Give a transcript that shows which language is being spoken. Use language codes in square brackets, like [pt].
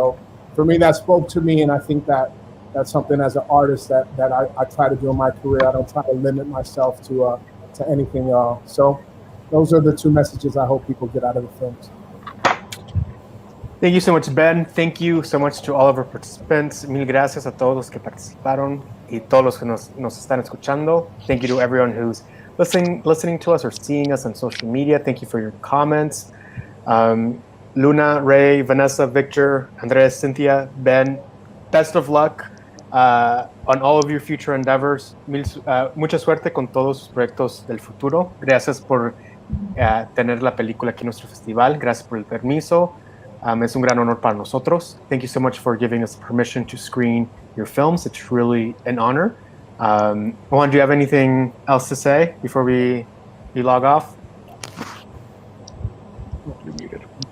[en] So for me, that spoke to me, and I think that's something as an artist that I try to do in my career. I don't try to limit myself to anything. So those are the two messages I hope people get out of the films. Thank you so much, Ben. Thank you so much to all of our participants. [es] Mil gracias a todos los que participaron y todos los que nos están escuchando. [en] Thank you to everyone who's listening to us or seeing us on social media. Thank you for your comments. Luna, Ray, Vanessa, Victor, Andres, Cynthia, Ben, best of luck on all of your future endeavors. [es] Mucha suerte con todos sus proyectos del futuro. Gracias por tener la película aquí en nuestro festival. Gracias por el permiso. Es un gran honor para nosotros. [en] Thank you so much for giving us permission to screen your films. It's really an honor. Juan, do you have anything else to say before we log off? You're muted.